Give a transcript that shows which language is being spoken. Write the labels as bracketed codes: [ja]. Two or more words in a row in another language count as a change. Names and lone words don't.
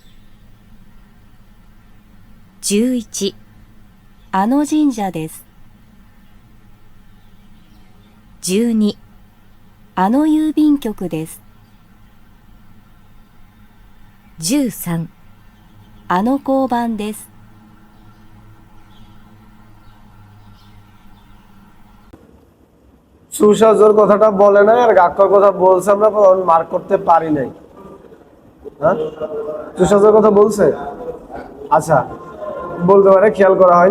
[ja] 11、あの神社です。 12、あの郵便局です。 13、あの交番です。 [bn] সুসাজোর কথাটা বলে নাই, আর গাক্কর কথা বলছে, আমরা মার্ক করতে পারি নাই। হ্যাঁ, সুসাজোর কথা বলছে, আচ্ছা বলতে পারে, খেয়াল করা হয়নি।